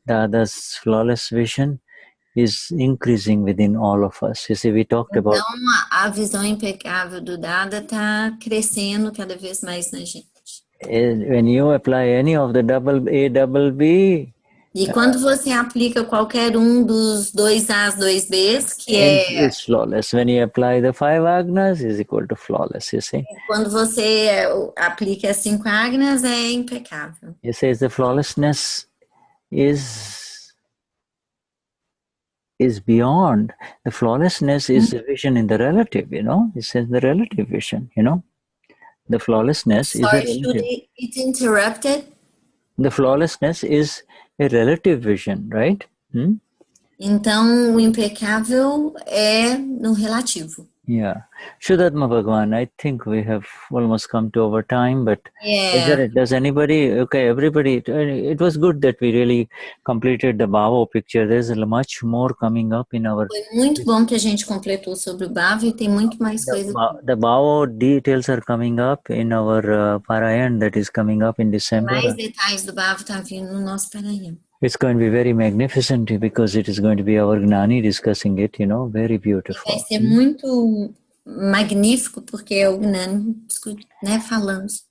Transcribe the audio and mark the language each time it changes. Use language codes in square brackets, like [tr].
[en] This flawless vision is increasing within all of us. You see, we talked about. [pt] Então, a visão impecável do Dada está crescendo cada vez mais na gente. [en] When you apply any of the ABB. [pt] E quando você aplica qualquer dos 2As, 2Bs, que [en] it's flawless. When you apply the 5 agnas, is equal to flawless, you see. [pt] Quando você aplica as 5 agnas, é impecável. [en] You say the flawlessness is beyond. The flawlessness is the vision in the relative, It's in the relative vision, The flawlessness is a relative. It's interrupted. The flawlessness is a relative vision, right? [pt] Então, o impecável é no relativo. [en] Yeah. Shuddhatma Bhagavan, I think we have almost come to our time, but does anybody, okay, everybody, it was good that we really completed the Bhava picture. There's much more coming up in our... [pt] Foi muito bom que a gente completou sobre o Bhava e tem muito mais coisa. [en] The Bhava details are coming up in our Parayan that is coming up in December. [pt] Mais detalhes do Bhava estão vindo no nosso Parayan. [en] It's going to be very magnificent because it is going to be our Gnani discussing it, very beautiful. [pt] Vai ser muito magnífico porque é o Gnani, né, falando.